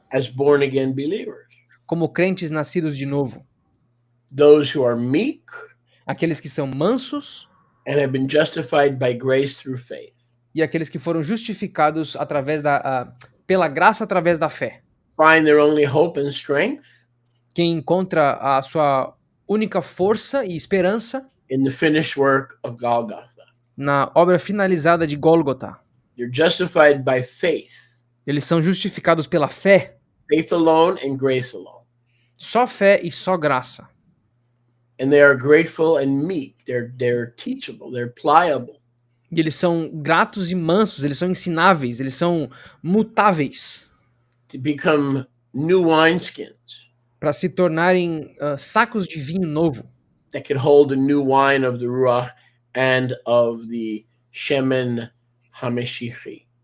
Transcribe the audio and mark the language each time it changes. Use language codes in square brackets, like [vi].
[en] as born again believers? [pt] Como crentes nascidos de novo. [en] Those who are meek [pt] Aqueles que são mansos [en] and have been justified by grace through faith. [pt] e aqueles que foram justificados pela graça através da fé. [en] Find their only hope and strength [pt] Quem encontra a sua única força e esperança [en] in the finished work of Golgotha. [pt] na obra finalizada de Gólgota. [en] You're justified by faith. [pt] Eles são justificados pela fé, [en] Faith alone and grace alone. [pt] só fé e só graça. [en] And they are grateful and meek. They're teachable. They're pliable. [pt] E eles são gratos e mansos, eles são ensináveis, eles são mutáveis [en] To become new wineskins [pt] para se tornarem sacos de vinho novo, [en] that could hold the new wine of the Ruach and of the Shemen HaMeshichi.